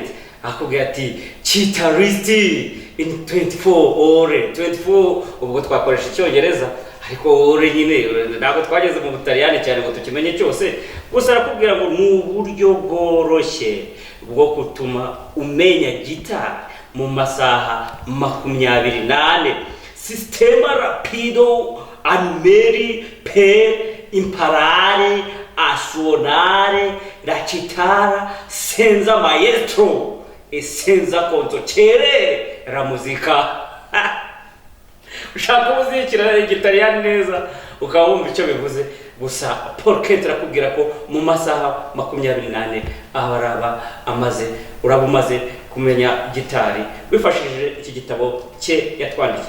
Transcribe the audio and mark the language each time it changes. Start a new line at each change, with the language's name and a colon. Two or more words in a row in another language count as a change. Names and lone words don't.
Kinyarwanda: Akubwira ati CHITARISTI in 24 ore. 24 ubwo twakoresha icyongereza, ariko ore nyine ntabwo twageze mu butaliyani cyane ngo tukimenye cyose. Gusa arakubwira ngo mu buryo bworoshye bwo gutuma umenya gitari mu masaha 28.
Italian: Sistema rapido anmeri per imparare a suonare la chitarra senza maestro e senza conducere la musica.
Kinyarwanda: Ushaka uzikira igitariyani neza ukaba wumva icyo bivuze. Gusa Paul Kent arakubwira ko mu masaha 28 uraba umaze kumenya gitari wifashishije iki gitabo cye yatwandikiye.